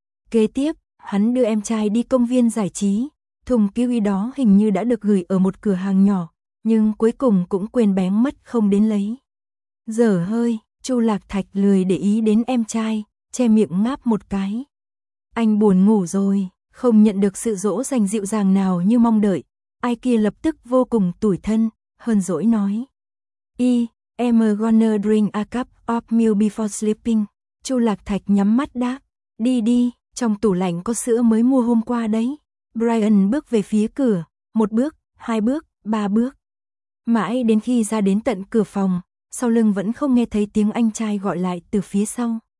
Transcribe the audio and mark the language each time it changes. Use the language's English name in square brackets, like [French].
[Vietnamese] Kế tiếp, hắn đưa em trai đi công viên giải trí. Thùng kiwi đó hình như đã được gửi ở một cửa hàng nhỏ, nhưng cuối cùng cũng quên bén mất không đến lấy. Dở hơi, Chu Lạc Thạch lười để ý đến em trai, che miệng ngáp một cái. Anh buồn ngủ rồi, không nhận được sự dỗ dành dịu dàng nào như mong đợi. Ai kia lập tức vô cùng tủi thân, hơn dỗi nói. [English] I am gonna drink a cup of milk before sleeping. [Vietnamese] Chu Lạc Thạch nhắm mắt đáp. Đi đi, trong tủ lạnh có sữa mới mua hôm qua đấy. Brian bước về phía cửa, 1 bước, 2 bước, 3 bước. Mãi đến khi ra đến tận cửa phòng, sau lưng vẫn không nghe thấy tiếng anh trai gọi lại từ phía sau.